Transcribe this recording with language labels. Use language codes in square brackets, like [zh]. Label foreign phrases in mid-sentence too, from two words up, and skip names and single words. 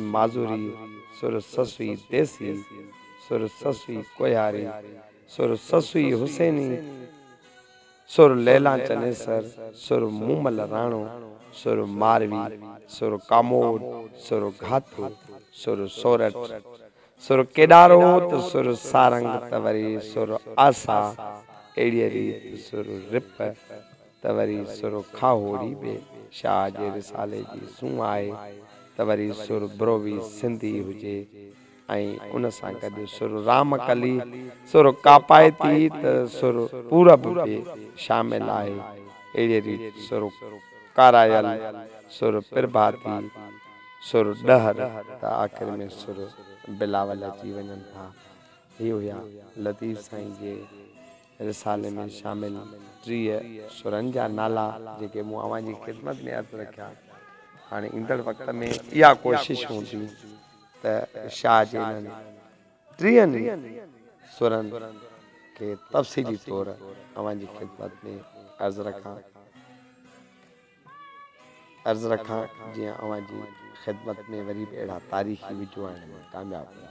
[sd] माजूरी, सुर ससुई देसी, सुर ससुई कोयारी, सुर ससुई हुसैनी, सुर लैला चनेसर, सुर मूमल राणो, सुर मारवी, सुर कामोड, सुर घातु, सुर सोरठ, सुर केदारो त सुर सारंग तवरी सुर आसा एड़ीअ रीत सुर रिप तवरी सुर खाहोड़ी बे शाह जे रिसाले जी सूं आहे तवरी सुर ब्रोवी सिंधी हुजे ऐं उन सां गॾु सुर रामकली, सुर कापायती त सुर पूरब बि शामिल आहे। अहिड़े रीति सुर कारायल सुर प्रभाती सुर डहर त आख़िर में सुर बिलावल अची वञनि था। ही हुया लतीफ़ साईं जे रिसाले में शामिल 30 सुरनि जा नाला जेके मूं अवां जी ख़िदमत में अर्ज़ रखिया। हाणे ईंदड़ वक़्त में इहा कोशिश हूंदी त शाह जे इन्हनि 30 सुरनि के तफ़सीली तौर अवां जी ख़िदमत में अर्ज़ रखां जीअं अवां जी ख़िदमत में वरी बि अहिड़ा तारीख़ी विझो आहिनि में कामयाबु थिया।